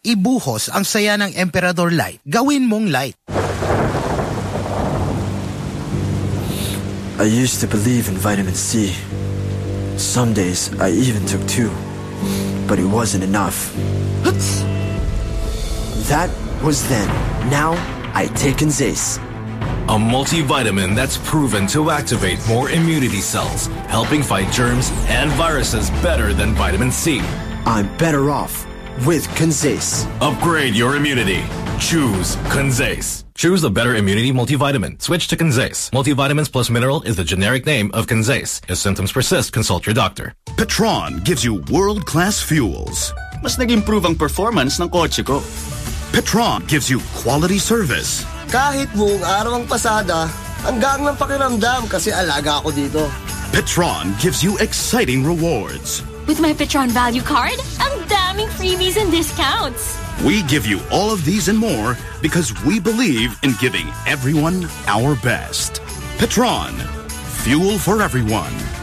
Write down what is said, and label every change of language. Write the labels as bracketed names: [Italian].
[Filipino] Ibuhos ang saya ng Emperador Light. Gawin mong light. [English] I used to believe in vitamin C. Some days, I even took two. But it wasn't enough. That was then. Now, I taken this. A multivitamin that's proven to activate more immunity cells, helping fight germs and viruses better than vitamin C. I'm better off with Conzace. Upgrade your immunity. Choose Conzace. Choose a better immunity multivitamin. Switch to Conzace. Multivitamins plus mineral is the generic name of Conzace. If symptoms persist, consult your doctor. Petron gives you world-class fuels. [Filipino] Mas nag-improve ang performance ng kotse ko. [English] Petron gives you quality service. [Filipino] Kahit buong araw ang pasada, hanggang ng pakiramdam kasi alaga ako dito. [English] Petron gives you exciting rewards. With my Petron Value Card, [Filipino] ang daming [English] freebies and discounts. We give you all of these and more because we believe in giving everyone our best. Petron, fuel for everyone.